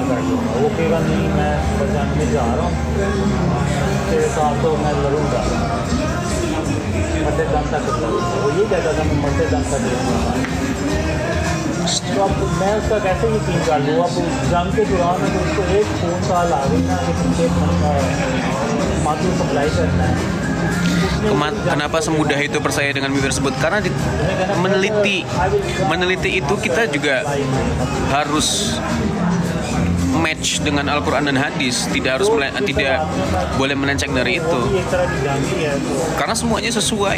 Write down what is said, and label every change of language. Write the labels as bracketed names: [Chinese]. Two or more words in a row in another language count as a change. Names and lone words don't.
[Hindi] कर लूँगा वो कहेगा नहीं मैं बचाने में जा रहा हूँ तेरे साथ तो मैं लड़ूँगा मरते दम तक लड़ूँगा वो ये कहता था मैं मरते दम तक लड़ूँगा तो अब मैं उसका कैसे यकीन कर लूँ अब जंग के दौरान अगर उसको एक [English] phone call [Hindi] आ गई ना कि मातू सप्लाई करना है [Indonesian] Kenapa semudah itu percaya dengan mimpi tersebut? Karena meneliti itu kita juga harus match dengan Al-Quran dan hadis. Tidak boleh melenceng dari itu. Karena semuanya sesuai.